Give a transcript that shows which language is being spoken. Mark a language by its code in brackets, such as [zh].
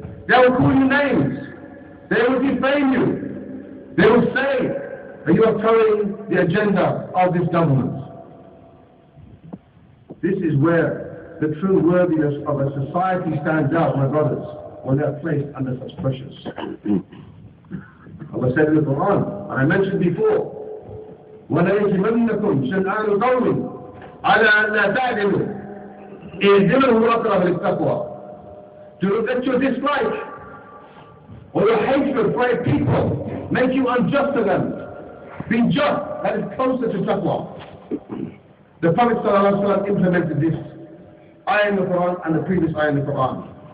[en] They will call you names. They will defame you. They will say that you are carrying the agenda of this government. This is where the true worthiness of a society stands out, my brothers, when they are placed under such pressures. Allah said in the Quran, and I mentioned before, [ar] وَلَيَجْمَنَّكُمْ شَنْآنُ قَوْمٍ عَلَىٰ أَنْ لَا تَعْدِلُوا اهْدِلُوا أَقْرَبَ لِلتَّقْوَى. [en] Do not let your dislike or your hatred for a people make you unjust to them. Be just, that is closer to taqwa. The Prophet ﷺ implemented this ayah in the Quran and the previous ayah in the Quran.